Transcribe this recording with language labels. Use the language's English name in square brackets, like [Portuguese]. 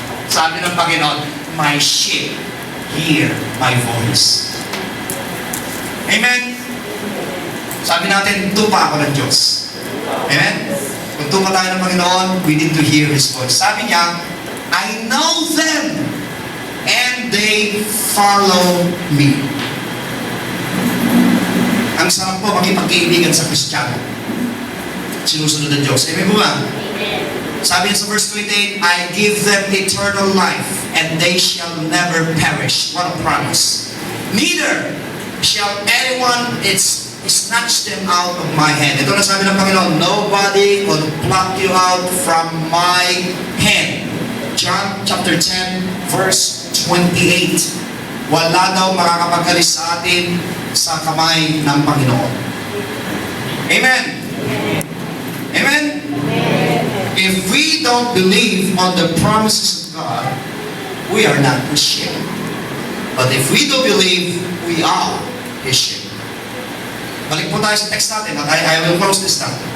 [Filipino] Sabi ng Panginoon, [English] my sheep hear my voice. Amen? [Filipino] Sabi natin, tupa ako ng Diyos. Amen? Kung tupa tayo ng Panginoon, [English] we need to hear His voice. [Filipino] Sabi niya, [English] I know them and they follow me. [Filipino] Ang sarap po makipagkaibigan sa Kristiyano. Sinusunod ng Diyos. Amen po ba? Sabi niya sa verse 28, [English] I give them eternal life, and they shall never perish. What a promise. Neither shall anyone snatch them out of my hand. [Filipino] Ito na sabi ng Panginoon, [English] nobody will pluck you out from my hand. John chapter 10, verse 28. [Filipino] Wala daw makakapagalis sa atin sa kamay ng Panginoon. Amen. Amen. [English] If we don't believe on the promises of God, we are not Christian. But if we do believe, we are Christian. [Filipino] Balik po tayo sa text natin at [English] I will close this now.